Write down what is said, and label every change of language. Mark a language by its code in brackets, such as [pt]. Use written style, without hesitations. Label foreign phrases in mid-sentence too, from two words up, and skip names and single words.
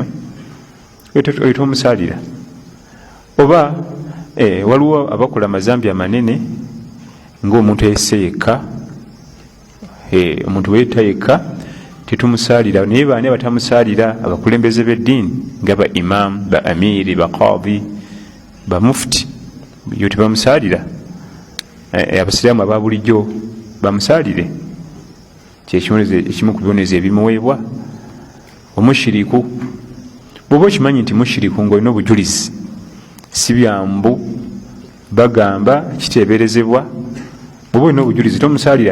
[lg] Oyo tomusaalira. Oba waliwo abakola amazambi amanene ng'omuntu eyesse yekka. Omuntu weeta yekka tetumusaalira. Naye baani abatamusaalira? Abakulembeze b'eddiini nga ba imam, ba amiri, ba qadi, ba mufti, yo tebamusaalira. Abasiraamu aba bulijjo bamusaalire. Ekimu ku bibonezo ebimuweebwa. Omushiriku, bw'oba okimanyi nti mushiriku ng'olina obujulizi, si byambu bagamba kiteeberezebwa, bw'oba olina obujulizi tomusaalira.